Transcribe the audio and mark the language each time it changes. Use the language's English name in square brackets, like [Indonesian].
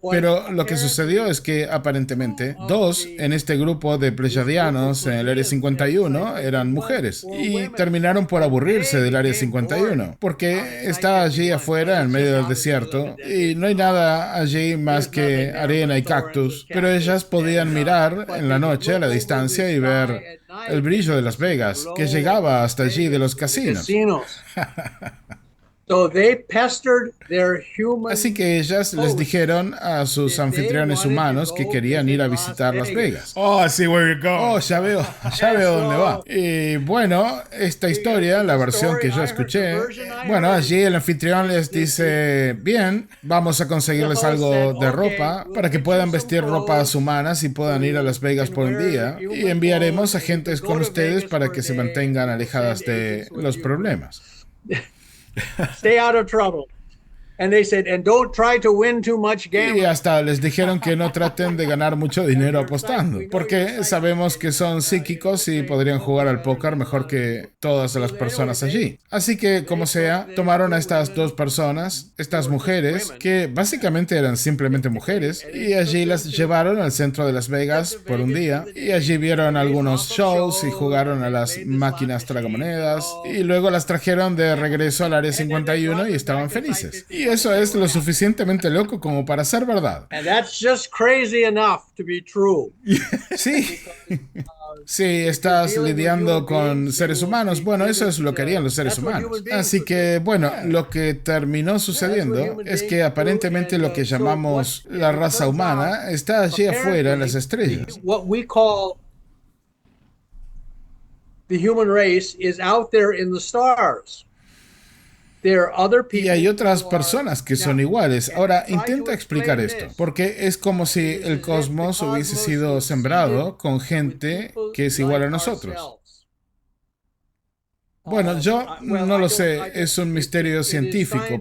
[Spanish] Pero lo que sucedió es que aparentemente dos en este grupo de pleyadianos en el Área 51 eran mujeres y terminaron por aburrirse del Área 51 porque está allí afuera en medio del desierto y no hay nada allí más que arena y cactus, pero ellas podían mirar en la noche a la distancia y ver el brillo de Las Vegas que llegaba hasta allí de los casinos. [English] So they pestered their human. [Spanish] Así que ellas les dijeron a sus anfitriones humanos que querían ir a visitar Las Vegas. [English] Oh, I see where you're going. [Spanish] Oh, ya veo dónde va. Y bueno, esta historia, la versión que yo escuché, bueno, allí el anfitrión les dice, bien, vamos a conseguirles algo de ropa para que puedan vestir ropas humanas y puedan ir a Las Vegas por un día. Y enviaremos agentes con ustedes para que se mantengan alejadas de los problemas. [English] Stay out of trouble. And they said, and don't try to win too much [Spanish] Y [English] gambling. [Spanish] hasta les dijeron que no traten de ganar mucho dinero apostando, porque sabemos que son psíquicos y podrían jugar al póker mejor que todas las personas allí. Así que, como sea, tomaron a estas dos personas, estas mujeres, que básicamente eran simplemente mujeres, y allí las llevaron al centro de Las Vegas por un día, y allí vieron algunos shows y jugaron a las máquinas tragamonedas, y luego las trajeron de regreso al Área 51 y estaban felices. Y eso es lo suficientemente loco como para ser verdad. [English] And that's just crazy enough to be true. [Spanish] Sí. Sí, estás lidiando con seres humanos. Bueno, eso es lo que harían los seres humanos. Así que, bueno, lo que terminó sucediendo es que aparentemente lo que llamamos la raza humana está allí afuera en las estrellas. [English] What we call the human race is out there in the stars. There are other people [Spanish] Y hay otras [English] who are- [Spanish] personas que son iguales. Ahora, intenta explicar esto, porque es como si el cosmos hubiese sido sembrado con gente que es igual a nosotros. Bueno, yo no lo sé, es un misterio científico.